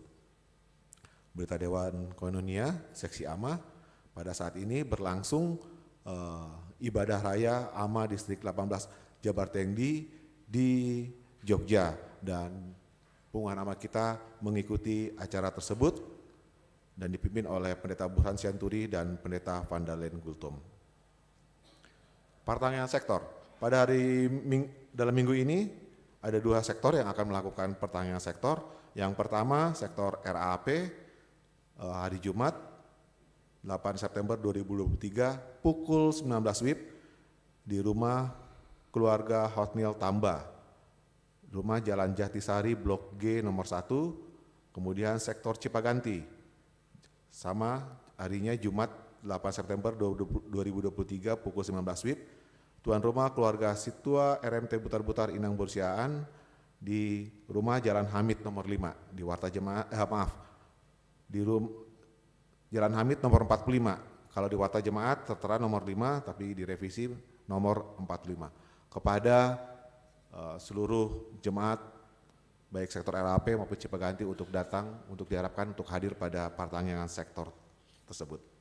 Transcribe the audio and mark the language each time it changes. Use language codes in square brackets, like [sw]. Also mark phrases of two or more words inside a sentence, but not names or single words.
[id] Berita Dewan Koinonia Seksi AMA, pada saat ini berlangsung ibadah raya AMA Distrik 18 Jabar Tengdi di Jogja, dan pengumuman AMA kita mengikuti acara tersebut dan dipimpin oleh Pendeta Burhan Sianturi dan Pendeta Vandalen Gultom. Pertanyaan sektor. Pada dalam minggu ini ada 2 sektor yang akan melakukan pertanyaan sektor. Yang pertama sektor RAP hari Jumat 8 September 2023 pukul 19 WIB di rumah keluarga Hotmail Tamba, rumah Jalan Jatisari Blok G nomor 1, kemudian sektor Cipaganti. Sama harinya Jumat 8 September 2023 pukul 19 WIB, tuan rumah keluarga Situa RMT Butar-Butar Inang Bursiaan di rumah Jalan Hamid nomor 5 di Warta Jemaat, di Jalan Hamid nomor 45. Kalau di Warta Jemaat tertera nomor 5 tapi direvisi nomor 45. Kepada seluruh jemaat baik sektor RAP maupun Cipaganti untuk datang, untuk diharapkan untuk hadir pada pertanyaan sektor tersebut.